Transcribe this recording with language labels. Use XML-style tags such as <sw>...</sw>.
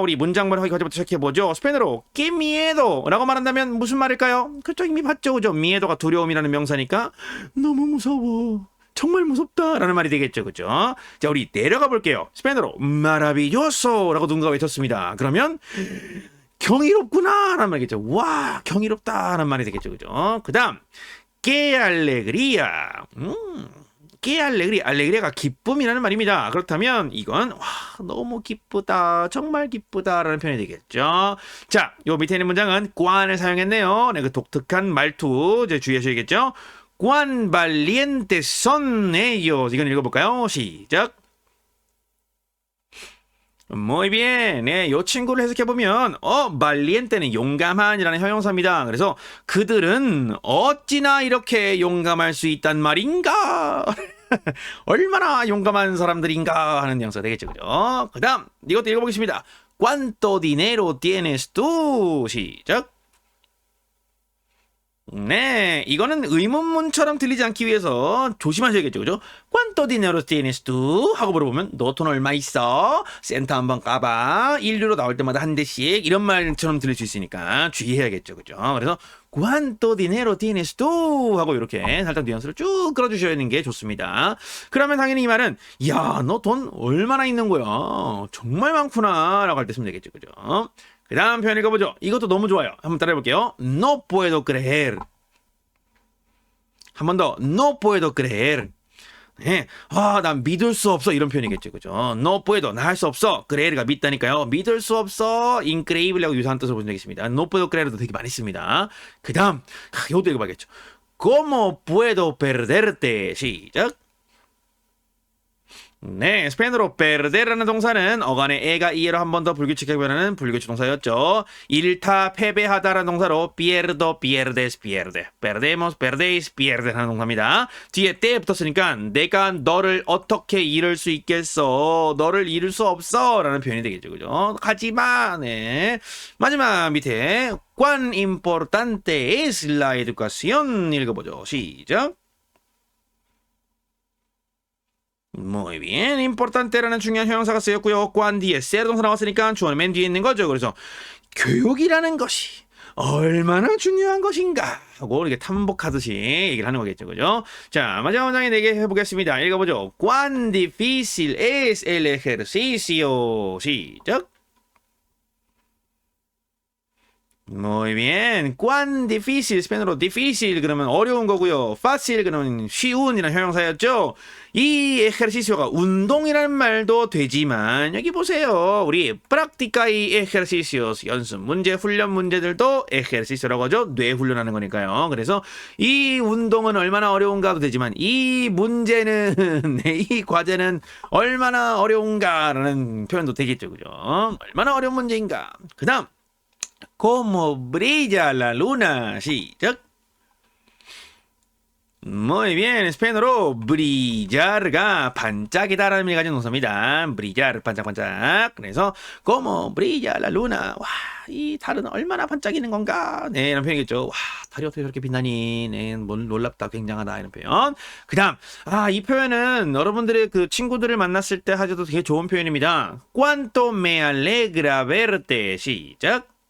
<ko>우리 문장 번역하기 과제부터 시작해보죠. 스페인어로</ko> <es>que miedo</es> <ko>라고 말한다면 무슨 말일까요? 그쵸, 이미 봤죠, 그죠? miedo가 두려움이라는 명사니까 너무 무서워, 정말 무섭다 라는 말이 되겠죠, 그죠? 자, 우리 내려가 볼게요. 스페인어로 maravilloso 라고 누군가 외쳤습니다. 그러면 경이롭구나라는 말이겠죠. 와, 경이롭다라는 말이 되겠죠. 그죠?</ko> <es>그다음 que alegría. que alegría.</es> <ko>알레그리아가 기쁨이라는 말입니다. 그렇다면 이건 와, 너무 기쁘다. 정말 기쁘다라는 표현이 되겠죠. 자, 요 밑에 있는 문장은 cuán을 사용했네요. 네, 그 독특한 말투 이제 주의하셔야겠죠.</ko> <es>cuán valientes son ellos.</es> <ko>이건 읽어볼까요? 시작.</ko> <es>Muy bien.</es> <ko>네, 요 친구를 해석해보면 valiente는 용감한이라는 형용사입니다. 그래서 그들은 어찌나 이렇게 용감할 수 있단 말인가? 얼마나 용감한 사람들인가 하는 뉘앙스가 되겠죠. 그죠? 그 다음 이것도 읽어보겠습니다.</ko> <es>¿Cuánto dinero tienes tú?</es> <ko>시작. 네, 이거는 의문문처럼 들리지 않기 위해서 조심하셔야겠죠, 그죠?</ko> <es>¿Cuánto dinero tienes tú?</es> <ko>하고 물어보면 너 돈 얼마 있어? 센터 한번 까봐. 1유로 나올 때마다 한 대씩 이런 말처럼 들릴 수 있으니까 주의해야겠죠, 그죠?</ko> <es>그래서 ¿Cuánto dinero tienes tú?</es> <ko>하고 이렇게 살짝 뉘앙스를 쭉 끌어주셔야 하는 게 좋습니다. 그러면 당연히 이 말은 야, 너 돈 얼마나 있는 거야? 정말 많구나 라고 할 때 쓰면 되겠죠, 그죠? 그 다음 표현 읽어보죠. 이것도 너무 좋아요. 한번 따라해볼게요.</ko> <es>No puedo creer.</es> <ko>한 번 더.</ko> <es>No puedo creer.</es> <ko>네. 난 믿을 수 없어. 이런 표현이겠죠. 그죠?</ko> <es>No puedo.</es> <ko>나 할 수 없어. creer가 믿다니까요. 믿을 수 없어. increíble하고 유사한 뜻으로 본 적이 있습니다.</ko> <es>No puedo creer</es> <ko>도 되게 많이 씁니다. 그 다음. 이것도 읽어봐야겠죠.</ko> <es>¿Cómo puedo perderte?</es> <ko>시작. 네, 스페인어로 perder라는 동사는 어간에 에가 이에로 한 번 더 불규칙하게 변하는 불규칙 동사였죠. 일타 패배하다라는 동사로</ko> <es>pierdo, pierdes, pierde, perdemos, perdéis, pierde</es> <ko>하는 동사입니다. 뒤에 때 붙었으니까 내가 너를 어떻게 잃을 수 있겠어? 너를 잃을 수 없어 라는 표현이 되겠죠. 그죠? 가지마. 네. 마지막 밑에</ko> <es>cuán importante es la educación</es> <ko>읽어보죠. 시작.</ko> <es>Muy bien,</es> <ko>importante라는 중요한 형용사가 쓰였고요. cuán 뒤에 ser 동사 나왔으니까 주어는 맨 뒤에 있는 거죠. 그래서 교육이라는 것이 얼마나 중요한 것인가 하고 이렇게 탐복하듯이 얘기를 하는 거겠죠. 그죠? 자, 마지막 문장에 4개 해보겠습니다. 읽어보죠.</ko> <es>cuán difícil es el ejercicio.</es> <ko>시작.</ko> <es>Muy bien.</es> <ko>cuán difícil, 스페인어로 difícil 그러면 어려운 거고요. fácil 그러면 쉬운이라는 형용사였죠. 이 ejercicio가 운동이라는 말도 되지만 여기 보세요. 우리</ko> <es>práctica y ejercicios</es> <ko>연습 문제, 훈련 문제들도 ejercicio라고 하죠. 뇌 훈련하는 거니까요. 그래서 이 운동은 얼마나 어려운가도 되지만 이 문제는 이 과제는 얼마나 어려운가라는 표현도 되겠죠. 그죠? 얼마나 어려운 문제인가.</ko> <es>그 다음 Como brilla la luna.</es> <ko>시작.</ko> <es>Muy bien.</es> <ko>스페인어로 brillar가 반짝이다라는 의미를 가진 동사입니다. brillar 반짝반짝.</ko> <es>그래서 como brilla la luna.</es> <ko>와, 이 달은 얼마나 반짝이는 건가? 네, 이런 표현이겠죠. 와, 달이 어떻게 저렇게 빛나니? 네, 놀랍다, 굉장하다 이런 표현. 그다음, 이 표현은 여러분들의 그 친구들을 만났을 때 하셔도 되게 좋은 표현입니다.</ko> <es>Cuánto me alegra verte. 시작.</es>